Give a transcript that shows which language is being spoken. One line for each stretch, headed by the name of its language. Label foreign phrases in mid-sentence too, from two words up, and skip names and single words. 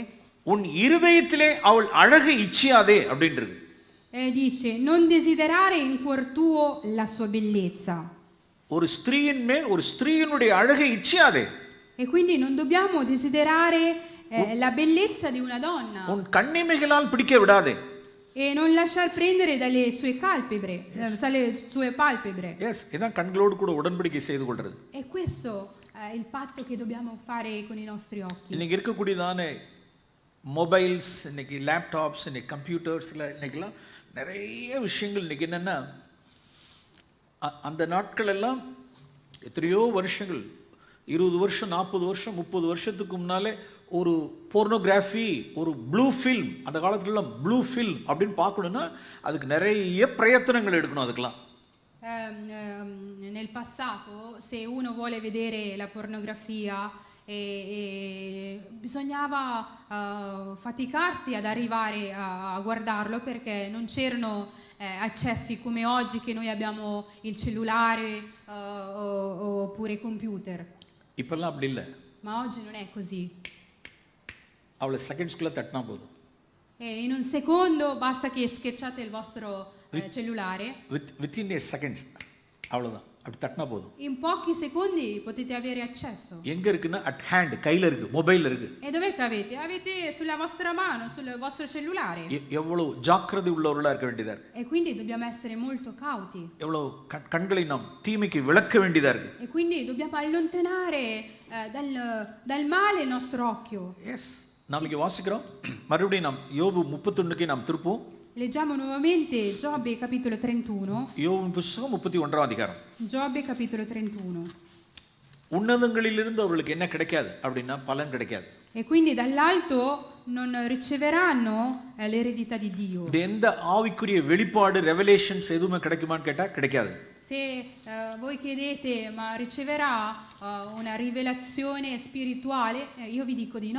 Tamil: உன் இருதயத்திலே அவள் அழகை இச்சியாதே அப்படின்றது.
Italian: Dice, non desiderare in cuor tuo la sua bellezza.
Tamil: ஒரு ஸ்திரீயின் மேல் ஒரு ஸ்திரீயினுடைய அழகை இச்சியாதே.
Italian: E quindi non dobbiamo desiderare la bellezza di una donna.
Tamil: உன் கண்ணிமைகளால் பிடிக்க விடாதே.
Italian: E non lasciar prendere dalle sue palpebre, dalle sue palpebre.
Tamil: எஸ், இதான் கண்களோடு கூட உடன்படிக்கை செய்து கொள்றது.
Italian: E questo è il patto che dobbiamo fare con i nostri occhi.
Tamil: இன்னைக்கு இருக்கக்கூடியதான மொபைல்ஸ், இன்னைக்கு லேப்டாப்ஸ், இன்னைக்கு கம்ப்யூட்டர்ஸ்ல இன்னைக்கெல்லாம் நிறைய விஷயங்கள் இன்னைக்கு என்னன்னா, அந்த நாட்கள் எல்லாம் எத்தனையோ வருஷங்கள், 20 வருஷம் 40 வருஷம் 30 வருஷத்துக்கு முன்னாலே ஒரு போர்னோகிராஃபி, ஒரு
English: blue film,
Tamil: அந்த காலத்துலலாம்
English: blue film
Tamil: அப்படின்னு பார்க்கணுன்னா அதுக்கு நிறைய பிரயத்தனங்கள் எடுக்கணும். அதுக்கெல்லாம்
Italian: nel passato, se uno vuole vedere la pornografia, bisognava faticarsi ad arrivare a guardarlo perché non c'erano accessi come oggi che noi abbiamo il cellulare oppure i computer.
Tamil: இப்பெல்லாம் அப்படி இல்லை.
Italian: Ma oggi non è così.
Tamil: அவ்வளோ செகண்ட்ஸ்குள்ளே தட்டினா போதும்.
Italian: In un secondo basta che schiacciate il vostro cellulare.
English: Within a seconds,
Tamil: அவ்வளோதான், அப்படி தட்டினா போதும்.
Italian: In pochi secondi potete avere accesso.
Tamil: எங்க இருக்குன்னா
English: at hand,
Tamil: கையில இருக்கு, மொபைல்ல இருக்கு.
Italian: E dov'è che avete? Avete sulla vostra mano, sul vostro cellulare.
Tamil: எவ்வளவு ஜாக்கிரதை உள்ளவர்களா இருக்க வேண்டியதா இருக்கு.
Italian: E quindi dobbiamo essere molto cauti.
Tamil: எவ்வளவு கண்களை நாம் தீமைக்கு விலக்க வேண்டியதா இருக்கு.
Italian: E quindi dobbiamo allontanare dal male il nostro occhio.
Tamil: எஸ், நாம் இங்க வாசிக்கிறோம். மறுபடியும் நாம் யோபு 31க்கு நாம் திருப்போம்.
Italian: Leggiamo nuovamente Giobbe capitolo 31.
Tamil: யோபு புத்தகம் 31ஆம் அதிகாரம்.
Italian: Giobbe capitolo 31.
Tamil: உன்னதங்களிலிருந்து அவர்களுக்கு என்ன கிடைக்காது அப்படின்னா பலன் கிடைக்காது.
Italian: E quindi dall'alto non riceveranno l'eredità di Dio.
Tamil: எந்த ஆவிக்குரிய வெளிப்பாடு, ரெவலேஷன்ஸ் எதுவுமே கிடைக்குமான்னு கேட்டா கிடைக்காது.
Italian: Se voi chiedete ma riceverà una rivelazione spirituale, io vi dico di no.